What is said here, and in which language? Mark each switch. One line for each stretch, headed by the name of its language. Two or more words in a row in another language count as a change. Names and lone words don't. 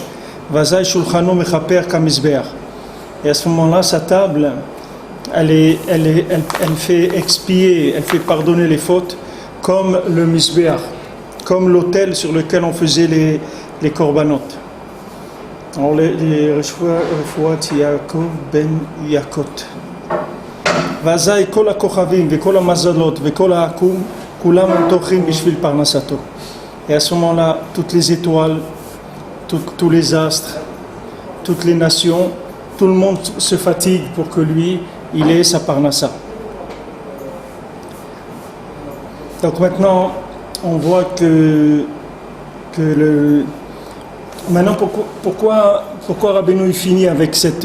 French: Et à ce moment-là, sa table, elle fait expier, elle fait pardonner les fautes comme le misbeach, comme l'autel sur lequel on faisait les korbanot. Alors les Refuat Yaakov ben Yakot.
Hebrew: ואזי כל הכוכבים וכל המזלות וכל העכו"ם כולם טורחים בשביל פרנסתו.
French: Et à ce moment-là, toutes les étoiles, tous les astres, toutes les nations, tout le monde se fatigue pour que lui, il ait sa parnassa. Donc maintenant, on voit que maintenant, pourquoi Rabbeinu il finit avec cette...